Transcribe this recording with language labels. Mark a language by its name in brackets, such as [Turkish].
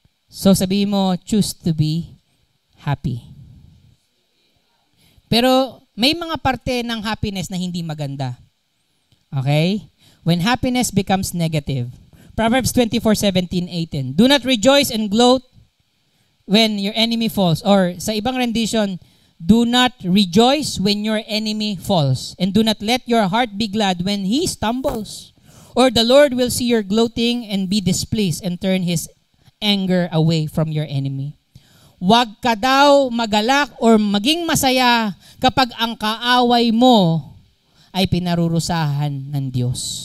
[English] So [Filipino] sabihin mo, [English] choose to be happy. [Filipino] Pero may mga parte ng happiness na hindi maganda. Okay? [English] When happiness becomes negative. Proverbs 24:17-18. Do not rejoice and gloat when your enemy falls. Or [Filipino] sa ibang rendition, [English] do not rejoice when your enemy falls. And do not let your heart be glad when he stumbles. Or the Lord will see your gloating and be displeased and turn His anger away from your enemy. [Filipino] Huwag ka daw magalak or maging masaya kapag ang kaaway mo ay pinarurusahan ng Diyos.